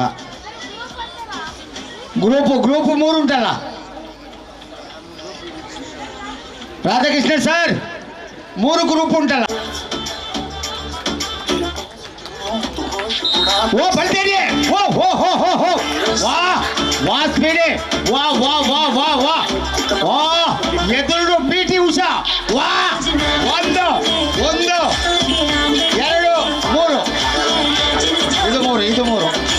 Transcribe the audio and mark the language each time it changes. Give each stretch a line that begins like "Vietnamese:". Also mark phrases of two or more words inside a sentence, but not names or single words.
Tulu: ಗ್ರೂಪ್ 3 ಉಂಟಲ್ಲ ರಾಧಾಕೃಷ್ಣ ಸರ್, 3 ಗ್ರೂಪ್ ಉಂಟಲ್ಲ. ಓ ಬಲ್ತೇರಿ, ಓ ಹೋ ಹೋ ಹೋ ಹೋ, ವಾ ಸ್ಪೀಡಿ, ವಾ ವಾ ವಾ ವಾ ವಾ ವಾ, ಎದುರು PT ಉಷಾ, ವಾ 1 2 3 ಇದು 3